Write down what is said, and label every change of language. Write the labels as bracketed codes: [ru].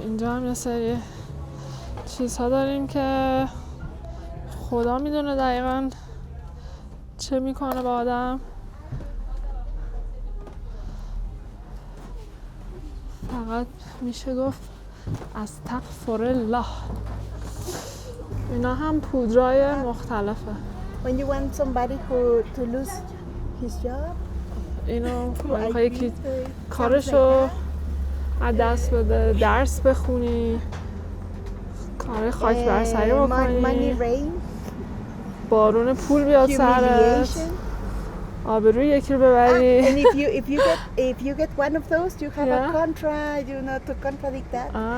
[fa] اینجا هم یه سری چیزها داریم که خدا میدونه دقیقاً چه میکنه با آدم. فقط میشه گفت استغفرالله. اینا هم پودرای مختلفه. [en] When you want somebody to lose his job, [fa] اینو میخوای یکی کارشو از دست بده، درس بخونی، کار خاک برسری بکنی، بارون پول بیاد سرت، آبروی یکی رو ببری. [en] And if you get one of those, you have a contract, you know, to contradict that.